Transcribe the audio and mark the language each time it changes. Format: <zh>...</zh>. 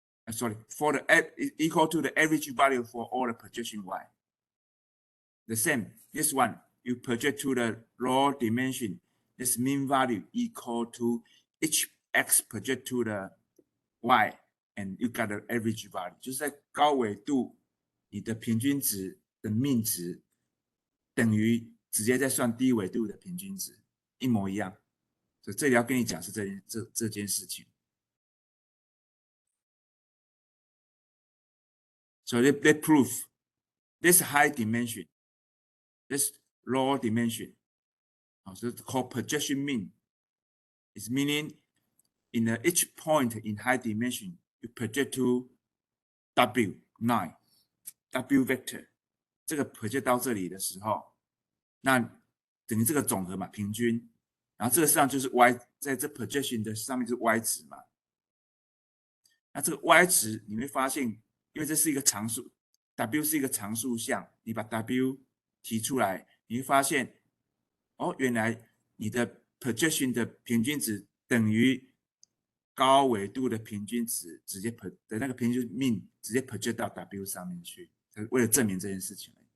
<en>Sorry, for the equal to the average value for all the projection y. The same, this one you project to the raw dimension. This mean value equal to each x project to the y, and you got the average value.</en> <zh>就是在高纬度，你的平均值的命值等于直接在算低纬度的平均值，一模一样。所以这里要跟你讲是这件事情。</zh> <en>So they prove this high dimension, this low dimension, so it's called projection mean. It's meaning in each point in high dimension, you project to W9, W vector.</en> <zh>这个 project 到这里的时候，那等于这个总和嘛，平均，然后这个实际上就是 y， 在这 projection 的上面就是 y 值嘛。那这个 y 值你会发现，因为这是一个常数 ，W 是一个常数项，你把 W 提出来，你会发现，哦，原来你的 projection 的平均值等于高纬度的平均值，直接的那个平均命直接 project 到 W 上面去，为了证明这件事情。</zh>